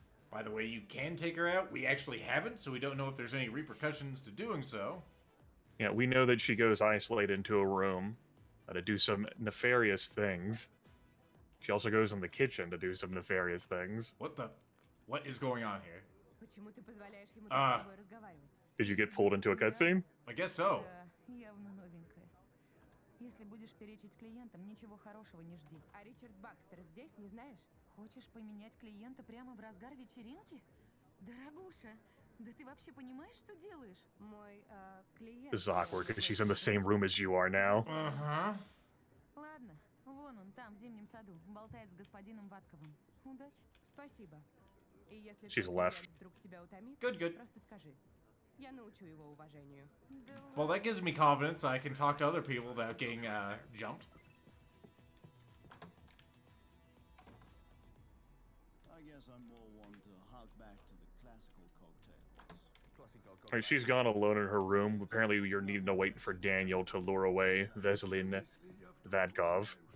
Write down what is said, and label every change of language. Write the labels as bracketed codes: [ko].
[en] By the way, you can take her out. We actually haven't, so we don't know if there's any repercussions to doing so. Yeah, we know that she goes isolated into a room to do some nefarious things. She also goes in the kitchen to do some nefarious things. What is going on here? [ru] Почему ты позволяешь ему так с тобой разговаривать? [en] Did you get pulled into a cutscene? I guess so. [ru] Да, явно новенькая. Если будешь перечить клиентам, ничего хорошего не жди. А Ричард Бакстер здесь, не знаешь? Хочешь поменять клиента прямо в разгар вечеринки? Дорогуша, да ты вообще понимаешь, что делаешь? Мой клиент... [en] This is awkward because she's in the same room as you are now. Uh-huh. [ru] Ладно, вон он там, в зимнем саду, болтает с господином Ватковым. Удачи. Спасибо. И если [en] She's [ru] твой [en] left. [ru] клиент вдруг тебя утомит, [en] Good. [ru] просто скажи. Я научу его уважению. [en] Well, that gives me confidence. I can talk to other people without getting jumped. I guess I'm more one to hark back to the classical cocktails. Alright, she's gone alone in her room. Apparently you're needing to wait for Daniel to lure away Veselin Vadkov.